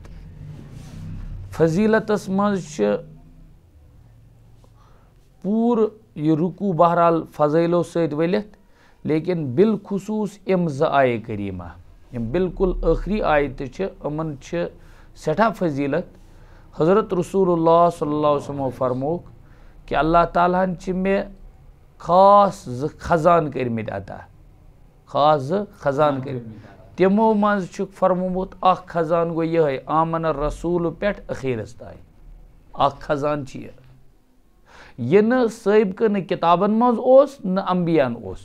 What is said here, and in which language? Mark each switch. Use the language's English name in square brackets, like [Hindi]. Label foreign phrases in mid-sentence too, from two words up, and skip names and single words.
[Kashmiri] فضیلتس منٛز چھِ پوٗرٕ یہِ رکوع بہرحال فضٲیلو سۭتۍ ؤلِتھ، لیکن بالخصوٗص یِم 2 آیہِ کریٖمہ یِم بالکل ٲخری آیتہٕ چھِ، یِمن چھِ سٮ۪ٹھاہ فضیلت. حضرت رسول اللہ [Arabic] صلی اللہ علیہ وسلمو [Kashmiri] فرمووُکھ کہ اللہ تعالیٰ ہن چھِ مےٚ خاص 2 خزان کٔرمٕتۍ عطا، خاص 2 خزان کٔرمٕتۍ. تِمو منٛز چھُکھ فرمومُت اکھ خزان گوٚو یِہوٚے [Arabic] آمن الرسوٗل [Kashmiri] پٮ۪ٹھ ٲخیرس تانۍ. اکھ خزان چھُ یہِ نہٕ سٲبقہٕ نہٕ کِتابن منٛز اوس نہٕ انبیاہن اوس.